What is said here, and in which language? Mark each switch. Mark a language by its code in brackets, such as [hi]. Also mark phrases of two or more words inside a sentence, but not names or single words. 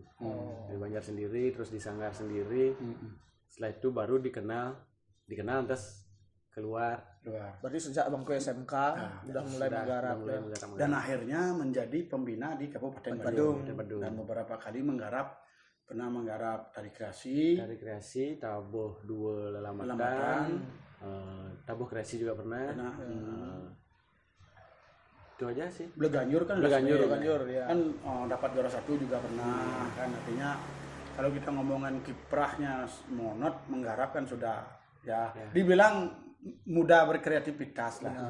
[id] Dari Banjar sendiri terus di Sanggar sendiri. Setelah itu baru dikenal terus keluar. Berarti sejak bangku SMK udah mulai menggarap. Dan akhirnya menjadi pembina di Kabupaten Badung. Dan beberapa kali pernah menggarap tari kreasi, tabuh dua lelamatan, tabuh kreasi juga pernah. Itu aja sih. Beleganyur kan Ya. kan dapat juara 1 juga pernah kan. Artinya kalau kita ngomongin kiprahnya Monot menggarap kan sudah ya dibilang muda berkreativitas lah.